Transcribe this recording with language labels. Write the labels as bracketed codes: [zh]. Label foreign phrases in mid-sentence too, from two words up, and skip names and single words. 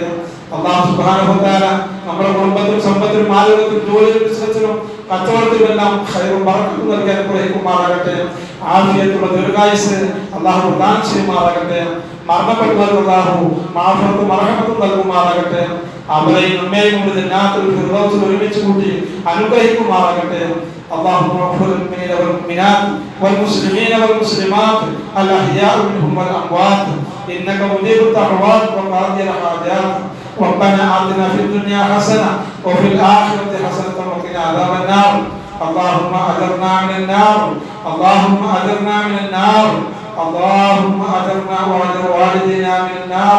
[ml] അല്ലാഹു [ar] سبحانه وتعالى [ml] നമ്മുടെ കുടുംബത്തിലും സമ്പത്തിലും ആരോഗ്യത്തിലും ജോലിയിലും ബിസിനസ്സിലും കച്ചവടത്തിലും എല്ലാം ഖൈറും ബറക്കത്തും നൽകി അനുഗ്രഹിക്കുമാറാകട്ടെ. ആഫിയത്തുള്ള ദീർഘായുസ്സ് അല്ലാഹു പ്രദാനം ചെയ്യുമാറാകട്ടെ. മരണപ്പെട്ടവർക്ക് അല്ലാഹു മാഫറത്തും മർഹമത്തും നൽകുമാറാകട്ടെ. അവരെയും നമ്മെയും കൊണ്ട് ജന്നാത്തുൽ ഫിർദൗസിൽ ഒരുമിച്ച് കൂട്ടി അനുഗ്രഹിക്കുമാറാകട്ടെ. [ar] اللهم اغفر للمؤمنين والمؤمنات والمسلمين والمسلمات الاحياء منهم والاموات انك مجيب الدعوات وقاضي الحاجات. ربنا آتنا في الدنيا حسنه وفي الاخره حسنه وقنا عذاب النار. اللهم اجرنا من النار، اللهم اجرنا من النار، اللهم اجرنا واجر والدينا من النار.